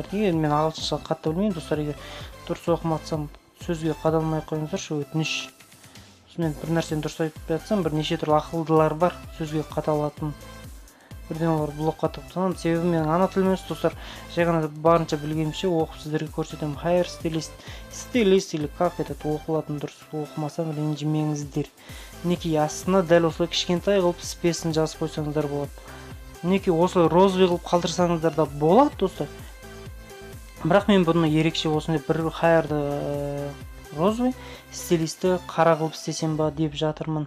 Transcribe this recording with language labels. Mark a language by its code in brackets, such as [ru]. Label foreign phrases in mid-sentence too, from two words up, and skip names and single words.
[kk] Мен ағылшынша қатты білмеймін достар. Егер дұрыс оқыматсам сөзге қадалмай қойыңыздаршы, өтініш. мен бір нәрсені дұрыс айтып жатсам, бір неше түрлі ақылдылар бар, сөзге қаталатын. Бірден олар блокқа тоқтанамын. Себебі мен ана тіл емес достар, жай ғана барынша білгенімше оқып сіздерге көрсетемін. [en] hair stylist [ru] или как этот [kk] оқылатын, дұрыс оқымасам ренжімеңіздер. Мінекей астына дәл осылай кішкентай қылып спесін жазып қойсаңыздар болады. Мінекей осылай розовый қылып қалдырсаңыздар да болады достар. Бірақ мен бұны ерекше осындай бір хайрды розовый стилисті қара қылып істесем ба деп жатырмын.